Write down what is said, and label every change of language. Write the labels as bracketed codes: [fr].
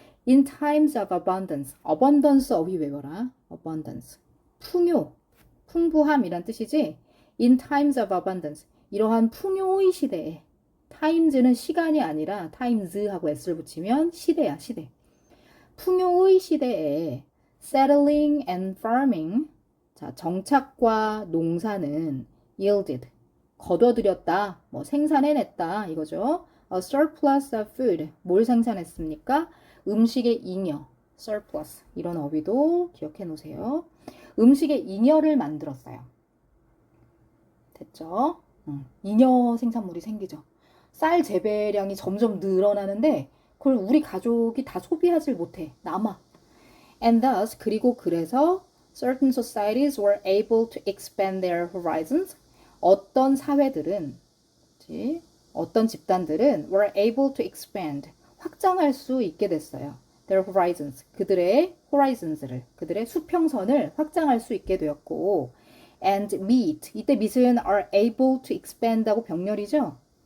[en] In times of abundance. abundance of이 [ko] 외워라. [en] abundance. [ko] 풍요, 풍부함이란 뜻이지. [en] In times of abundance. [ko] 이러한 풍요의 시대에. times는 시간이 아니라 times하고 s를 붙이면 시대야, 시대. 풍요의 시대에 [en] settling and farming. [ko] 자, 정착과 농사는 yielded. 거둬들였다, 뭐 생산해냈다 이거죠. [en] A surplus of food. [ko] 뭘 생산했습니까? 음식의 잉여, surplus. 이런 어휘도 기억해 놓으세요. 음식의 잉여를 만들었어요. 됐죠? 잉여 생산물이 생기죠. 쌀 재배량이 점점 늘어나는데 그걸 우리 가족이 다 소비하지 못해. 남아. [en] And thus, [ko] 그리고 그래서 [en] certain societies were able to expand their horizons. [ko] 어떤 사회들은, 어떤 집단들은 [en] were able to expand, [ko] 확장할 수 있게 됐어요. [en] Their horizons, [ko] 그들의 horizons를, 그들의 수평선을 확장할 수 있게 되었고, and meet, 이때 meet은 [en] are able to expand [ko] 하고 병렬이죠.